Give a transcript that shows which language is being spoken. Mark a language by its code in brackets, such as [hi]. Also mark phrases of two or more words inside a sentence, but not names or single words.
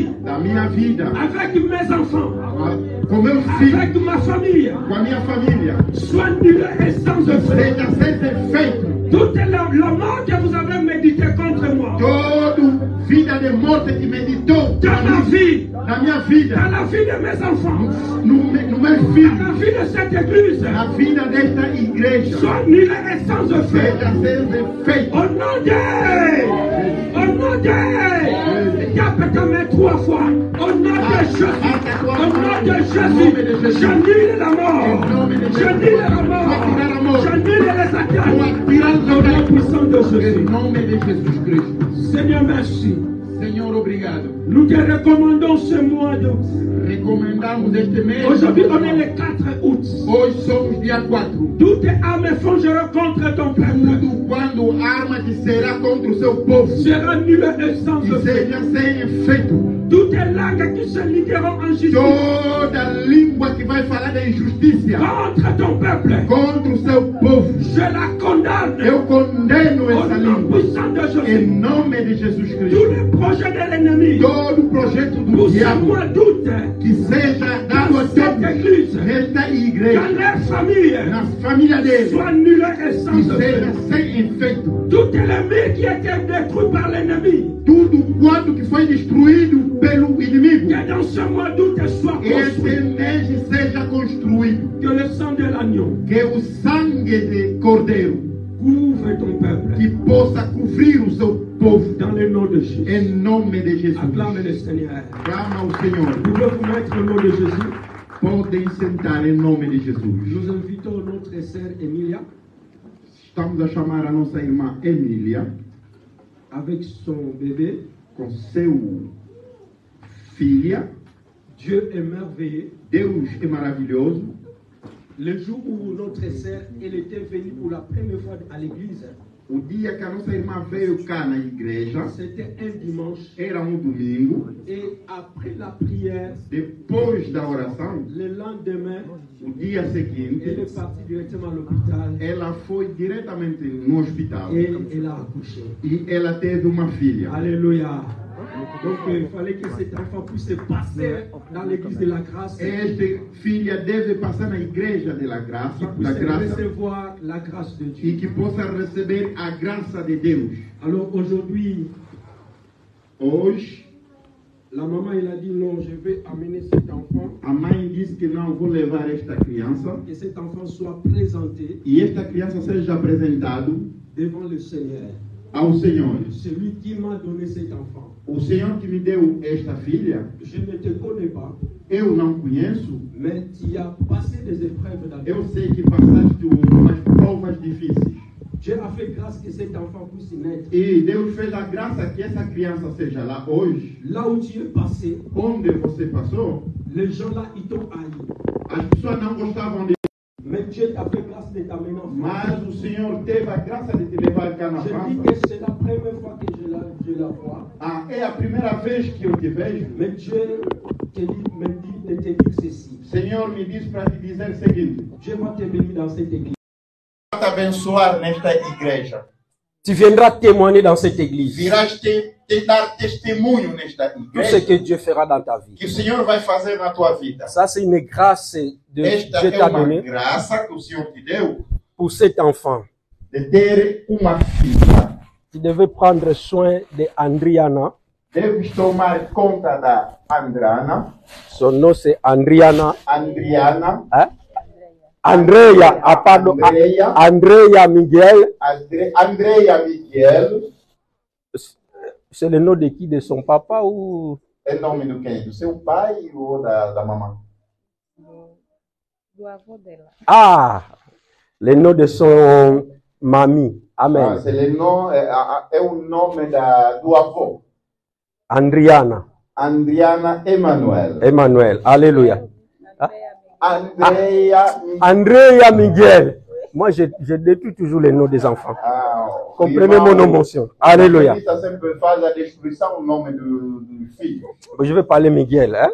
[pt] da minha vida, [fr] Avec mes enfants. [pt] com meu filho, [fr] Avec ma famille. [pt] com a minha família, [fr] Sois nul et sans effet. [pt] seja sem efeito. [fr] Toute la mort que vous avez médité contre moi. [pt] Toda vida de morte que meditou [fr] Dans ma vie. [pt] na minha vida, [fr] Dans la vie de mes enfants. [pt] no meu [fr] Dans la [pt] filho, [fr] vie de cette église. [pt] na vida desta igreja, [fr] Sois nul et sans effet. [pt] seja sem efeito. [fr] Au nom de. Au nom de. Tape ta main 3 fois. Au nom de Jésus. Au nom de Jésus. J'annule la mort. J'annule la mort. J'annule les attaques. Au nom puissant de [pt] Em [fr] Jésus. [pt] nome de Jesus Cristo. [fr] Seigneur, merci. [pt] Senhor, obrigado. [fr] Nous te recommandons ce mois de. [pt] Recomendamos este mês. [fr] Aujourd'hui, on est le 4 août. [pt] Hoje somos dia 4. [fr] Toutes armes forgeront contre ton peuple. [pt] Tudo quando arma que será contra o seu povo, [fr] Sera nul et sans [pt] que [fr] effet. [pt] seja sem efeito. [fr] Toutes les langues qui se ligueront en justice [pt] Toda língua que vai falar da injustiça [fr] contre ton peuple. [pt] contra o seu povo, [fr] Je la condamne. [pt] eu condeno [fr] Au [pt] essa [fr] nom [pt] língua. [fr] puissant de [pt] Em [fr] Jésus. [pt] nome de Jesus [fr] Tous [pt] Cristo. [fr] les projets de l'ennemi. [pt] Todo projeto do [fr] Pour ce [pt] diabo [fr] mois d'août. [pt] que seja dado a [fr] Dans cette [pt] todos [fr] église. [pt] nesta [fr] Dans [pt] igreja, [fr] leur famille. [pt] na família deles, [fr] Sois nul et sans [pt] que [fr] effet. [pt] seja sem efeito. [fr] Tout ennemi qui était détruit par l'ennemi. [pt] Tudo quanto que foi destruído pelo inimigo, [fr] Que dans ce mois d'août soit [pt] esse [fr] construit. [pt] mês seja construído. [fr] Que le sang de l'agneau [pt] Que o sangue de Cordeiro [fr] couvre ton peuple. [pt] que possa cobrir o seu povo. [fr] Dans le nom de Jésus. [pt] Em nome de Jesus. [fr] Acclame le Seigneur. [pt] Clama ao Senhor. [fr] Vous pouvez vous mettre au nom de Jésus. [pt] Podem sentar em nome de Jesus. [fr] Nous invitons notre sœur Emilia [pt] Estamos a chamar a nossa irmã Emília [fr] avec son bébé. [pt] com seu filha. [fr] Dieu est merveilleux. [pt] Deus é maravilhoso. [fr] Le jour où notre sœur elle était venue pour la première fois à l'église, [pt] O dia que a nossa irmã veio cá na igreja [fr] c'était un dimanche. [pt] era domingo. [fr] Et après la prière, [pt] Depois da oração, [fr] le lendemain, [pt] o dia seguinte, [fr] elle est partie directement à l'hôpital [pt] ela foi diretamente no hospital [fr] et elle a accouché. [pt] e ela teve uma filha. [fr] Alléluia. Donc il fallait que cet enfant puisse passer dans l'église de la grâce. [pt] Esta filha deve passar na igreja da graça, [fr] Qu'il [pt] da [fr] puisse [pt] graça [fr] recevoir la grâce de [pt] e [fr] Dieu. [pt] que possa receber a graça de Deus. [fr] Alors aujourd'hui, [pt] Hoje, [fr] la maman elle a dit non, je vais amener cet enfant, [pt] a mãe disse que não vou levar esta criança [fr] que cet enfant soit présenté [pt] e esta criança seja apresentado [fr] devant le Seigneur. [pt] ao Senhor. [fr] Celui qui m'a donné cet enfant. [pt] O Senhor que me deu esta filha, [fr] Je ne te connais pas, [pt] eu não conheço. [fr] mais tu as passé des épreuves dans ta [pt] Eu [fr] vie. [pt] sei que passaste umas provas difíceis. [fr] Dieu a fait grâce que cet enfant puisse naître. [pt] E Deus fez a graça que essa criança seja lá hoje. [fr] Là où tu es passé, [pt] Onde você passou, [fr] les gens là, ils t'ont haï. [pt] as pessoas não gostavam de. [fr] Mais Dieu t'a fait grâce de t'amener en [pt] Mas [fr] France. [pt] o Senhor teve a graça de te levar cá na [fr] Je dis [pt] França. [fr] que c'est la première fois que je la vois. [pt] Ah, é a primeira vez que eu te vejo. [fr] Mais Dieu me dit de te dire ceci. [pt] Senhor me diz para te dizer o seguinte: [fr] Dieu va te bénir dans cette église. [pt] te abençoar nesta igreja. [fr] Tu viendras témoigner dans cette église. [pt] Virás te dar testemunho nesta [fr] Tout ce [pt] igreja [fr] que Dieu fera dans ta vie. [pt] que o Senhor vai fazer na tua vida. [fr] Ça, c'est une grâce de [pt] Esta [fr] Dieu [pt] é [fr] t'a [pt] uma [fr] donnée [pt] graça que o Senhor te deu [fr] pour cet enfant. [pt] de ter uma filha. [fr] Tu devais prendre soin de Andriana. [pt] Deves tomar conta da Andrana. [fr] Son nom, c'est Andriana. [pt] Andriana. [fr] Hein? Andrea, ah, pardon, Andrea Miguel. Andrea Miguel. C'est le nom de qui? De son papa ou? [pt] É nome do quem? Do seu pai ou da mamãe? Do avô dela. [fr] Ah, le nom de son mamie. Amen. Ah, c'est le nom, [pt] é o nome do avô. Andriana. Andriana Emmanuel. Emmanuel. Alléluia. Andrea Miguel. [fr] Moi, je détruis toujours les noms des enfants. Ah, comprenez mon émotion. Alléluia. Je vais parler Miguel. Hein?